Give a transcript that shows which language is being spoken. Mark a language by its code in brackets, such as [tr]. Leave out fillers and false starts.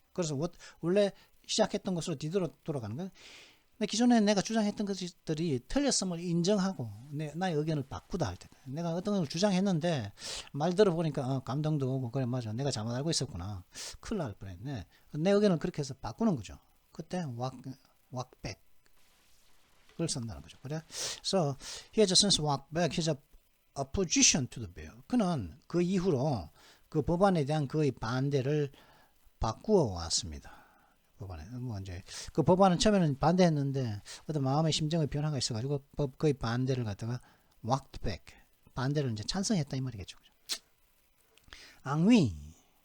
[ko] 그래서 원래 시작했던 것으로 뒤로 돌아가는 거예요. 근데 기존에 내가 주장했던 것들이 틀렸음을 인정하고 나의 의견을 바꾸다 할 때, 내가 어떤 걸 주장했는데 말 들어보니까 감동도 오고, 그래 맞아, 내가 잘못 알고 있었구나, 큰일 날 뻔했네, 내 의견을 그렇게 해서 바꾸는 거죠. 그때 왁백 그걸 쓴다는 거죠. 그래? [en] So he just since walk back his opposition to the bill. [ko] 그는 그 이후로 그 법안에 대한 그의 반대를 바꾸어 왔습니다. 법안에 뭐 이제 그 법안은 처음에는 반대했는데 어떤 마음의 심정의 변화가 있어가지고 그의 반대를 갖다가 [en] walked back, [ko] 반대를 이제 찬성했다 이 말이겠죠. 앙위입니다.